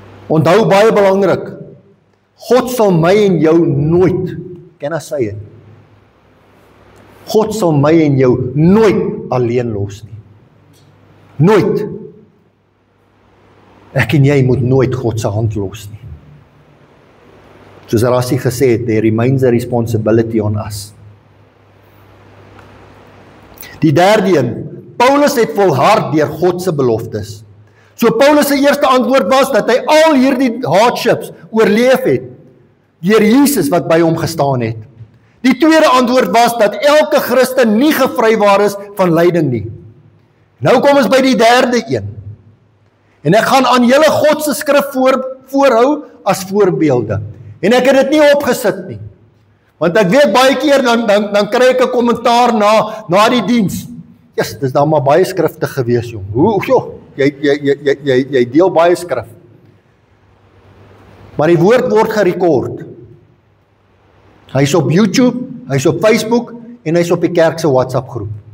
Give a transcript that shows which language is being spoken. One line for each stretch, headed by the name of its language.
Afrikaans: Onthou baie belangrik, God sal my en jou nooit,
English: can I say it?
Afrikaans: God sal my en jou nooit alleen los nie. Nooit. Ek en jy moet nooit God se hand los nie. Soos Rassie gesê het,
English: there remains a responsibility on us.
Afrikaans: Die derde een, Paulus het volhard deur God se beloftes. So Paulus se eerste antwoord was dat hy al hierdie hardships oorleef het deur Jesus wat by hom gestaan het. Die tweede antwoord was dat elke Christen nie gevrywaar is van lyding nie. Nou kom ons by die derde een. En ek gaan aan julle God se skrif voorhou as voorbeelde. En ek het dit nie opgesit nie. Want ek weet baie keer dan kry ek 'n kommentaar na die diens. Yes, dis dan maar baie skrifte gewees, jong. Jy deel baie skrif. Maar die woord word gerekord. Hy's op YouTube, hy's op Facebook en hy's op die kerk se WhatsApp groep.